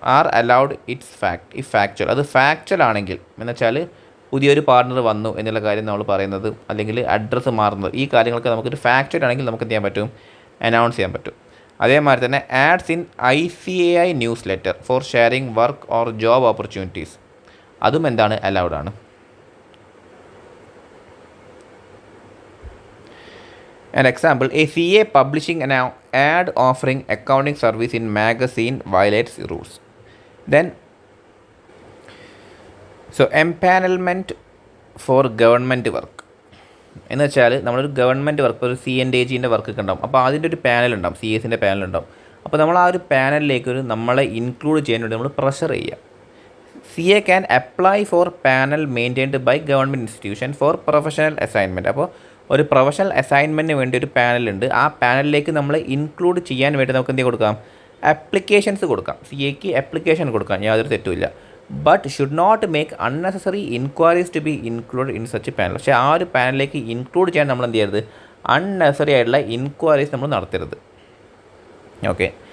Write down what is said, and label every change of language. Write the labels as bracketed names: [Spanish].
[English] Are allowed if factual. [Malayalam] അത് factual ആണെങ്കിൽ എന്ന് വെച്ചാൽ പുതിയൊരു പാർട്ണർ വന്നു എന്നുള്ള കാര്യം നമ്മൾ പറയുന്നത് അല്ലെങ്കിൽ അഡ്രസ്സ് മാറുന്നത്, ഈ കാര്യങ്ങളൊക്കെ നമുക്കൊരു ഫാക്ച്വൽ ആണെങ്കിൽ നമുക്ക് എന്ത് ചെയ്യാൻ പറ്റും, അനൗൺസ് ചെയ്യാൻ പറ്റും. അതേമാതിരി തന്നെ ads in ICAI news letter for sharing work or job opportunities, അതും എന്താണ്, അലൗഡ് ആണ്. [English] An example, a CA publishing an ad offering accounting service in magazine violates rules. Then, so empanelment for government work. [Malayalam] എന്ന് വെച്ചാൽ നമ്മളൊരു government work, ഒരു CNDAGൻ്റെ work ഉണ്ടാവും. അപ്പോൾ അതിൻ്റെ ഒരു പാനൽ ഉണ്ടാവും, CAസിൻ്റെ പാനൽ ഉണ്ടാവും. അപ്പോൾ നമ്മൾ ആ ഒരു പാനലിലേക്ക് നമ്മളെ ഇൻക്ലൂഡ് ചെയ്യാൻ വേണ്ടി നമ്മൾ പ്രഷർ ചെയ്യുക. [English] CA can apply for panel maintained by government institution for professional assignment. [Malayalam] അപ്പോൾ ഒരു പ്രൊഫഷണൽ അസൈൻമെൻറ്റിന് വേണ്ടി ഒരു പാനലുണ്ട്. ആ പാനലിലേക്ക് നമ്മൾ ഇൻക്ലൂഡ് ചെയ്യാൻ വേണ്ടി നമുക്ക് എന്ത് കൊടുക്കാം, ആപ്ലിക്കേഷൻസ് കൊടുക്കാം. CAക്ക് ആപ്ലിക്കേഷൻ കൊടുക്കാം, യാതൊരു തെറ്റുമില്ല. [English] But should not make unnecessary inquiries to be include in such panel. [Malayalam] പക്ഷേ ആ ഒരു പാനലിലേക്ക് ഇൻക്ലൂഡ് ചെയ്യാൻ നമ്മൾ എന്ത് ചെയ്യരുത്, അൺനെസറി ആയിട്ടുള്ള ഇൻക്വയറീസ് നമ്മൾ നടത്തരുത്. ഓക്കെ.